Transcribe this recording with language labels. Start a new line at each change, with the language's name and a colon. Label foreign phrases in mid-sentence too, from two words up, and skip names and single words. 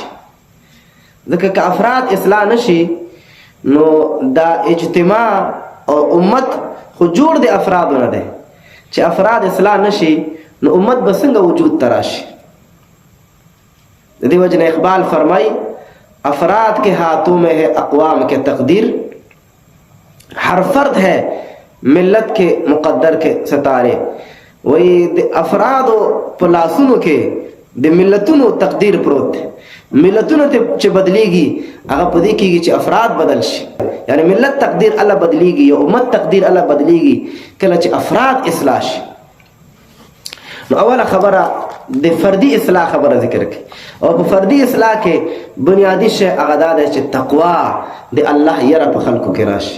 Pashto: ځکه که افراد اصلاح نشي نو دا اجتماع او امت خو جوړ د افرادو نه دی. چې افراد اصلاح نشي نو امت به څنګه وجود تراشي؟ د دې وجه نه اقبال فرمای
Urdu: افراد کے ہاتھوں میں ہے اقوام کے تقدیر، ہر فرد ہے ملت کے مقدر کے ستارے.
Pashto: وہی د افراد په لاسونو کې د ملتونو تقدیر پروت دی. ملتونو ته چې بدلیږي هغه په دې کېږي چې افراد بدل شي. یعنی ملت تقدیر الله بدلیږي، یو امت تقدیر الله بدلیږي کله چې افراد اصلاح شي. نو اوله خبره د فردي اصلاح خبره ذکر کړي، او په فردي اصلاح کې بنیادی شی هغه دا دی چې تقوا د الله یره په خلکو کې راشي.